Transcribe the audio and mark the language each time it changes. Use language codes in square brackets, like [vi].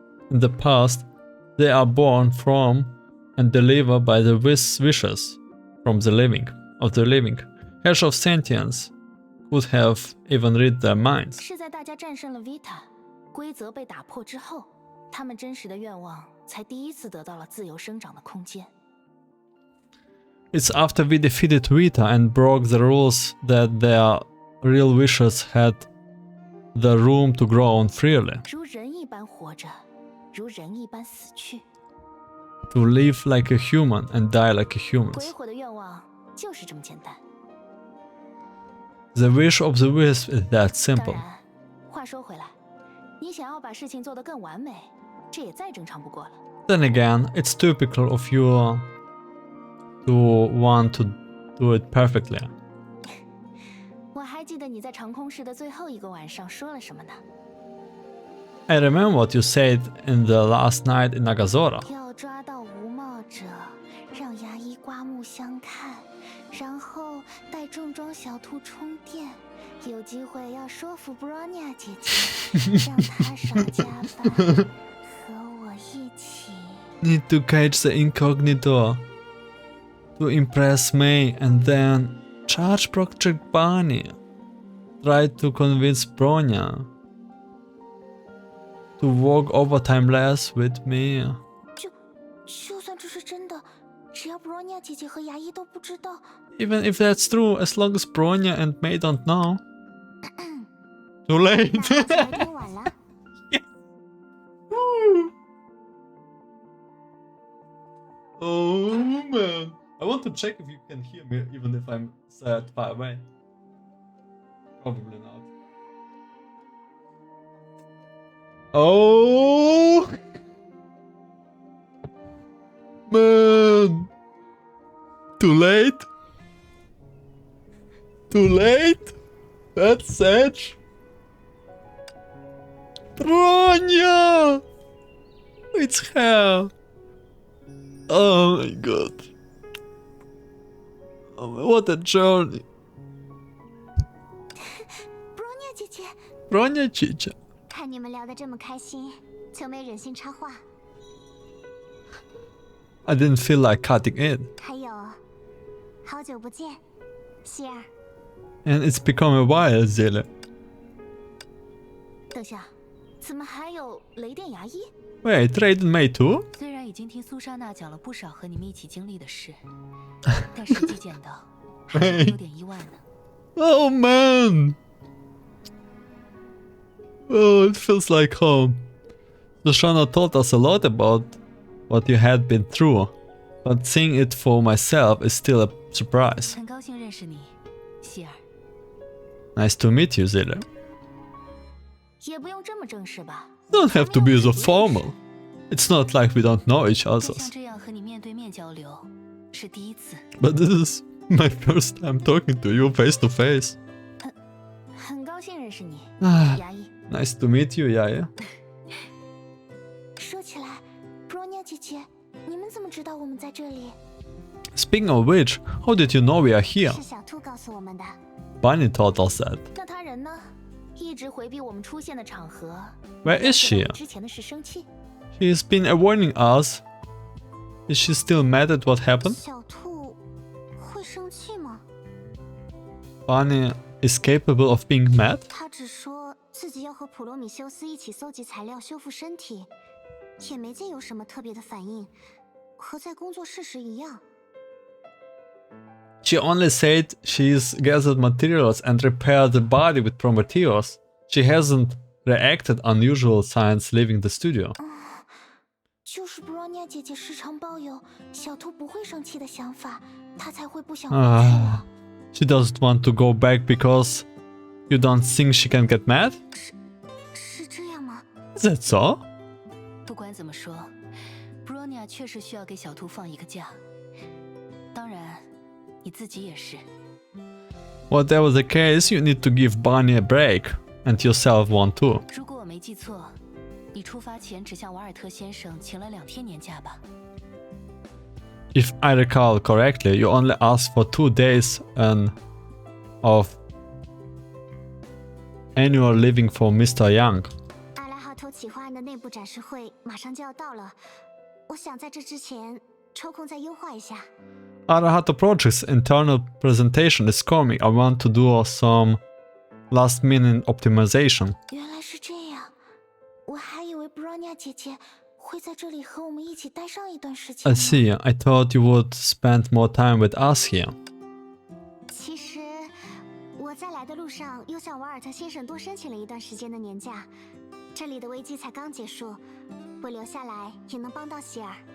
[en] In the past, they are born from and delivered by the wishes from the living. Herrscher of Sentience could have even read their minds. [zh] 是在大家战胜了 Vita， 规则被打破之后，他们真实的愿望才第一次得到了自由生长的空间。 [en] It's after we defeated Vita and broke the rules that their real wishes had the room to grow on freely. [zh] 如人一般活着，如人一般死去。 [en] To live like a human and die like a human. [zh] 鬼火的愿望就是这么简单。 [en] The wish of the wisp is that simple. [zh] 然，话说回来，你想要把事情做得更完美，这也再正常不过了。 [en] Then again, it's typical of you to want to do it perfectly. [zh] 我还记得你在长空市的最后一个晚上说了什么呢？ [en] I remember what you said in the last night in Nagazora. [zh] 要抓到无帽者，让牙医刮目相看，然后带重装小兔充电。有机会要说服 Bronya 姐姐，让她少加班，和我一起。 [en] Need to catch the incognito to impress May and then charge Project Bunny. Try to convince Bronya to work overtime less with me. [zh] 就算这是真的，只要 Bronya 姐姐和牙医都不知道， [en] Even if that's true, as long as Bronya and May don't know. Too late. [zh] 那就有点晚了。 [en] Oh man. I want to check if you can hear me even if I'm that far away. Probably not. Oh man. Too late. Too late. That's Edge. Bronya. It's her. Oh my god. Oh, what a journey. [zh] Bronya 姐姐， [en] Bronya Chicha. [zh] 看你们聊得这么开心，就没忍心插话。 [en] I didn't feel like cutting in. [zh] 还有，好久不见，希儿。 [en] And it's become a while, Zille. [zh] 等下，怎么还有雷电牙医？ [en] Wait, Raiden May too? [zh] 虽然已经听苏莎娜讲了不少和你们一起经历的事，但实际见到还是有点意外呢。 [en] Oh man! Oh, it feels like home. Shoshana told us a lot about what you had been through, but seeing it for myself is still a surprise. [zh] 很高兴认识你，希尔。 [en] Nice to meet you, Zille. [zh] 也不用这么正式吧？ [en] Don't have to be so formal. It's not like we don't know each [zh] 就 [en] other. [zh] 像这样和你面对面交流，是第一次。 [en] But this is my first time talking to you face to face. [zh] 很高兴认识你， Ah, 牙医。 [en] nice to meet you, Yaya. [zh] 说起来 ，Bronya 姐姐，你们怎么知道我们在这里？ [en] Speaking of which, how did you know we are here? [zh] 是小兔告诉我们的。 [en] Bunny told us that. [zh] 那他人呢？一直回避我们出现的场合。 [en] Where is she? [zh] 之前的事生气。 [en] She's been avoiding us. Is she still mad at what happened? [zh] 小兔会生气吗？ [en] Bunny is capable of being mad? [zh] 他只说自己要和普罗米修斯一起搜集材料修复身体，也没见有什么特别的反应，和在工作室时一样。 [en] She only said she's gathered materials and repaired the body with Prometheus. She hasn't reacted unusual signs leaving the studio. [zh] 就是 Bronya 姐姐时常抱有小兔不会生气的想法，她才会不想回去了。 [en] She doesn't want to go back because you don't think she can get mad? [zh] 是这样吗？ [en] Is that so? [zh] 管怎么说 ，Bronya 确实需要给小兔放一个假。当然，你自己也是。 [en] Whatever the case, you need to give Bonnie a break, and yourself one too. [zh] 如果我没记错，你出发前只向瓦尔特先生请了2天年假吧？ [en] If I recall correctly, you only asked for 2 days of annual leaving for Mr. Young. [zh] 阿拉哈头企划案的内部展示会马上就要到了，我想在这之前抽空再优化一下。 [en] Arahato Project's internal presentation is coming. I want to do some last-minute optimization. [zh] 原来是这样，我还以为 Bronya 姐姐会在这里和我们一起待上一段时间 [en] I [zh] 呢。 [en] see. I thought you would spend more time with us here. [zh] 其实我在来的路上又向瓦尔特先生多申请了一段时间的年假，这里的危机才刚结束，我留下来也能帮到希尔。